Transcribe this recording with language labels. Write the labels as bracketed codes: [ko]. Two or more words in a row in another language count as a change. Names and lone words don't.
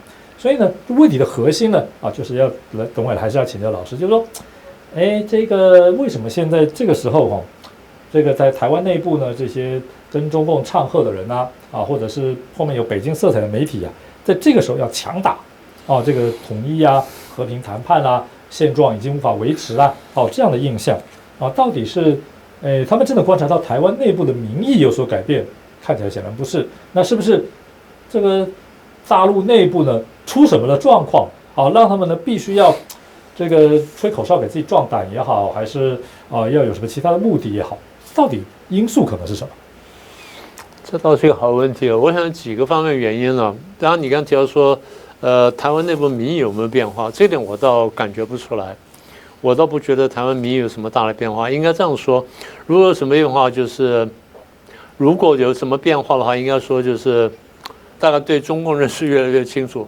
[zh] 所以呢，問題的核心呢，就是要來，等會還是要請教老師，就是說，這個為什麼現在這個時候這個在台灣內部呢，這些跟中共唱和的人或者是後面有北京色彩的媒體在這個時候要強打這個統一和平談判現狀已經無法維持這樣的印象到底是他們真的觀察到台灣內部的民意有所改變？看起來顯然不是。那是不是這個大陸內部呢？出什麼的狀況讓他們呢必須要這個吹口哨給自己壯膽也好，還是要有什麼其他的目的也好，到底因素可能是什麼？這倒是一個好問題。我想幾個方面原因呢。當然你剛提到說，台灣內部民意有沒有變化？這點我倒感覺不出來，我倒不覺得台灣民意有什麼大的變化。應該這樣說，如果有什麼變化，就是如果有什麼變化的話，應該說就是大概對中共認識越來越清楚。